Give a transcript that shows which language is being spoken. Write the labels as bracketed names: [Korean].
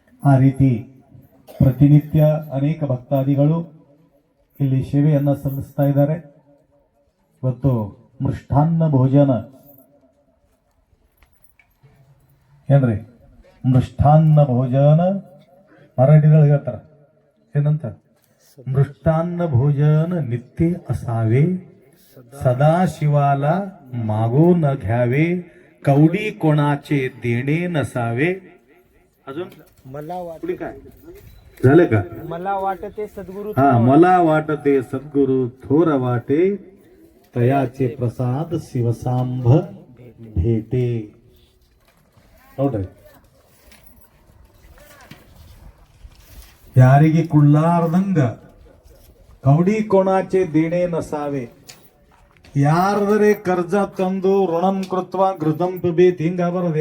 [Kannada] ಆ ರೀತಿ ಪ್ರತಿನಿತ್ಯ ಅನೇಕ ಭಕ್ತಾದಿಗಳು ಇಲ್ಲಿ ಸೇವೆಯನ್ನ ಸಲ್ಲಿಸ್ತಾ ಇದ್ದಾರೆ. ಇವತ್ತು ಮೃಷ್ಟಾನ್ನ ಭೋಜನ ಏನ್ರಿ? ಮೃಷ್ಟಾನ್ನ ಭೋಜನ ಮರಾಠಿಗಳು ಹೇಳ್ತಾರ ಏನಂತ? [Marathi] ಮೃಷ್ಟಾನ್ನ ಭೋಜನ ನಿತ್ಯ असावे, सदा शिवाला मागो न घ्यावे, कवडी कोणाचे देणे नसावे. अजून मला पुढे काय झालं का? मला वाटते सद्गुरु हा, मला वाटते सद्गुरु थोर वाटे, तयाचे प्रसाद शिवसांभ भेटे. [Kannada] ನೋಡ್ರಿ, ಯಾರಿಗೆ ಕುಳ್ಳಾರ್ದಂಗ [Marathi] ಕವಡಿ ಕೋಣಾಚೆ ದೇಣೆ ನಸಾವೆ. [Kannada] ಯಾರದರೆ ಕರ್ಜ ತಂದು [Sanskrit] ಋಣಂ ಕೃತ್ವ ಘೃತಂ ಪಿಬೇತ್ [Kannada] ಹಿಂಗ ಬರೋದು.